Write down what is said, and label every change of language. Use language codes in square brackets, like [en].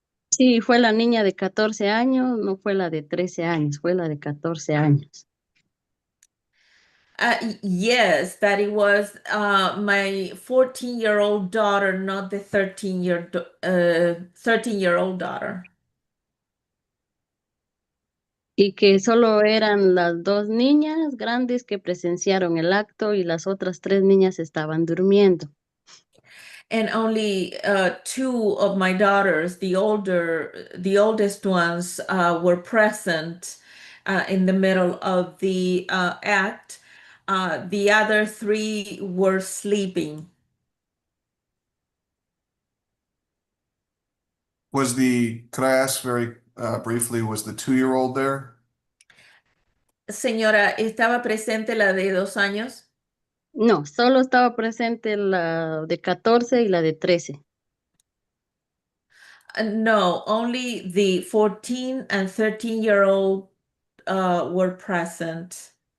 [es] Sí, fue la niña de 14 años, no fue la de 13 años, fue la de 14 años. [en] Yes, that it was my 14-year-old daughter, not the 13-year-old daughter. [es] Y que solo eran las dos niñas grandes que presenciaron el acto y las otras 3 niñas estaban durmiendo. [en] And only two of my daughters, the oldest ones, were present in the middle of the act. The other 3 were sleeping. Could I ask very briefly, was the 2-year-old there? [es] Señora, ¿estaba presente la de 2 años? No, solo estaba presente la de 14 y la de 13. [en] No, only the 14 and 13-year-old were present.